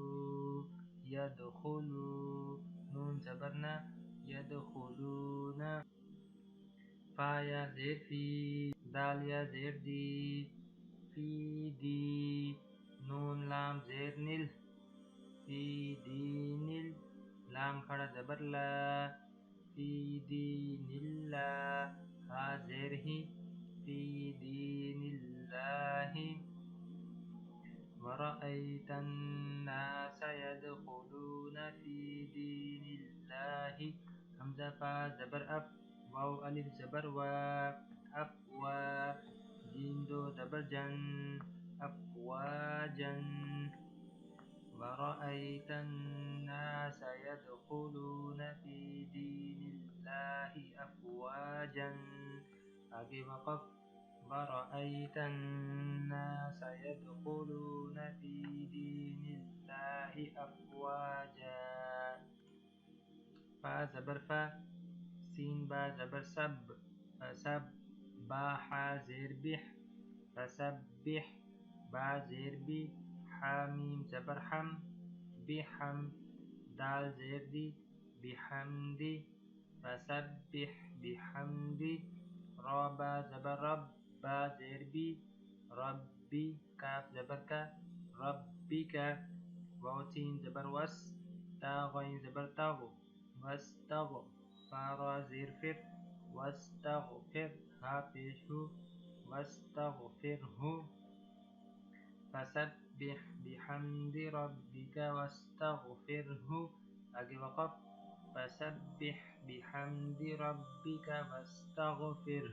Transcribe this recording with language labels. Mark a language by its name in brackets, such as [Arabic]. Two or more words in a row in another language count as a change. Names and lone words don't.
[Urdu] یدخلو، نون زبر نا، یدخلون، فا یا زیر فی، دال یا زیر دی، فی دی، نون لام زیر نل، فی دینل، لام کھڑا زبر لا، [Arabic] فی دین اللہ، [Urdu] ہا زیر ہی، [Arabic] فی دین اللہ، ورأیت الناس يدخلون فی دین اللہ، [Urdu] حمزہ فا زبر اف، واو الف زبر وا، افوا، جیم دو زبر جن، افواجن، [Arabic] ورأیت الناس يدخلون في دين الله أفواجا، [Urdu] آگے وقف، [Arabic] ورأیت الناس يدخلون في دين الله أفواجا، [Urdu] فا زبر فا، سین با زبر سب، فسب، با حا زیر بح، فسبح، با زیر بی، حامیم زبر حم، بحم، دال زیر دی، بحمدی، [Arabic] فسبح بحمدی، [Urdu] را با زبر رب، با زیر بی، ربی، کاف زبر کا، ربی کا، واو سین زبر وس، تا غین زبر تغ، وستغ، فا را زیر فر، واستغفر، ہا پیش ہو، واستغفرہ، [Arabic] فسبح بحمد ربک واستغفرہ، [Urdu] آگے وقف، [Arabic] فسبح بحمد ربک واستغفرہ،